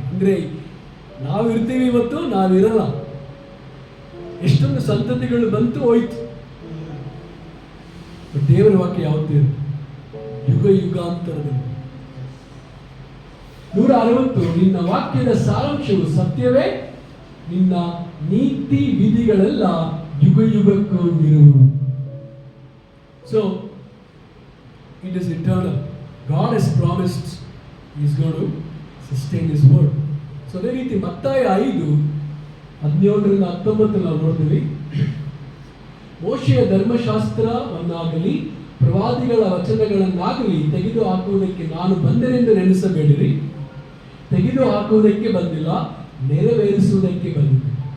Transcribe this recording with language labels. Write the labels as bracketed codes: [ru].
[kn] ಅಂದರೆ ನಾವಿರ್ತೀವಿ, ಇವತ್ತು ನಾವಿರಲ್ಲ. ಎಷ್ಟೊಂದು ಸಂತತಿಗಳು ಬಂತು ಹೋಯ್ತು, ದೇವರ ವಾಕ್ಯ ಯಾವತ್ತೂ ಯುಗ ಯುಗಾಂತರದಲ್ಲಿ. 160 ನಿನ್ನ ವಾಕ್ಯದ ಸಾರಾಂಶವು ಸತ್ಯವೇ, ನಿನ್ನ ನೀತಿ ವಿಧಿಗಳೆಲ್ಲ ಯುಗ ಯುಗಕ್ಕೂ ಇರುವು. [en] So it is eternal. God has promised he is going to sustain his word. [kn] So ಅದೇ ರೀತಿ ಮತ್ತಾಯ 5:17-19 ನಾವು ನೋಡ್ತೀವಿ. ಮೋಶೆಯ ಧರ್ಮಶಾಸ್ತ್ರವನ್ನಾಗಲಿ ಪ್ರವಾದಿಗಳ ವಚನಗಳನ್ನಾಗಲಿ ತೆಗೆದು ಹಾಕುವುದಕ್ಕೆ ನಾನು ಬಂದೆನೆಂದು ನೆನೆಸಬೇಡಿರಿ. ತೆಗೆದು ಹಾಕುವುದಕ್ಕೆ ಬಂದಿಲ್ಲ, ನೆರವೇರಿಸುವುದಕ್ಕೆ ಬಂದಿದೆ.